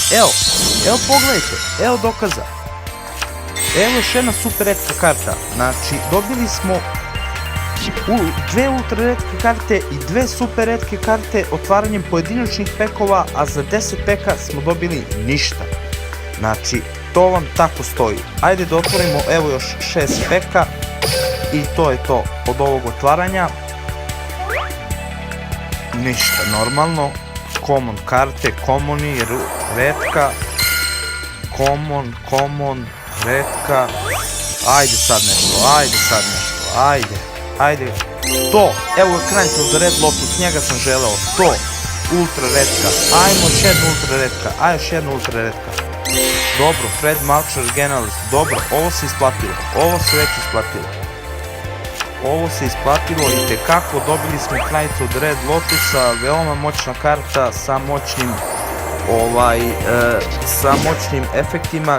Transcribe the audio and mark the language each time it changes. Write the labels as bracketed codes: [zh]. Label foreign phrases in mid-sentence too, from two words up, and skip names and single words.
[sr] Evo pogledajte, evo dokaza. Evo još jedna super retka karta, znači dobili smo dve ultra retke karte i dve super retke karte otvaranjem pojedinačnih pekova, a za 10 peka smo dobili ništa. Znači, to vam tako stoji. Ajde da otvorimo evo još 6 peka i to je to od ovog otvaranja. Ništa, normalno. Common karte, common i retka. Common, retka. Ajde sad nešto, ajde. To, evo je Knight of the Red Lotus, njega sam želeo, to, ultra retka. Ajmo još jedna ultra retka. Dobro, Fred Malcher Genalis, dobro, ovo se isplatilo, ovo se isplatilo i tekako dobili smo Knight of the Red Lotusa, veoma moćna karta sa moćnim efektima.